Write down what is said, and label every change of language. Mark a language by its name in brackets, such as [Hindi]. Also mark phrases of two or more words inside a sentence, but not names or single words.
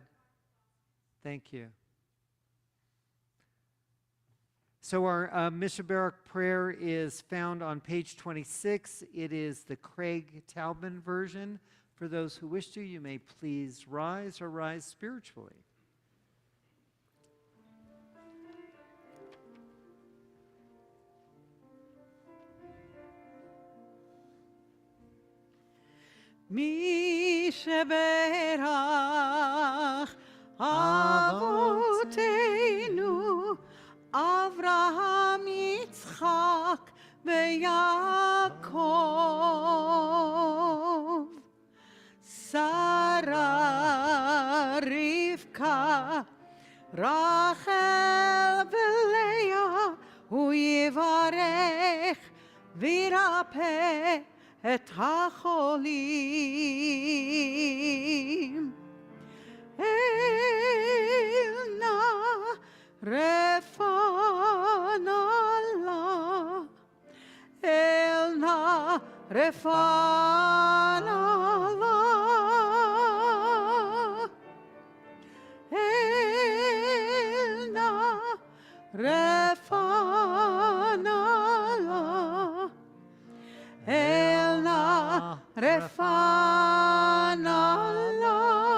[English] Thank you. So our Mishabaric prayer is found on page 26. It is the Craig Taubman version. For those who wish to, you may please rise or rise spiritually. [Hebrew] מי שברך אבותינו אברהם, יצחק, ויעקב, שרה, רבקה, רחל, ולאה, ויברך, וירפא את החולים. אל נא רפא נא לה, אל נא רפא נא לה, אל נא רפא נא לה, אל נא רפא נא לה.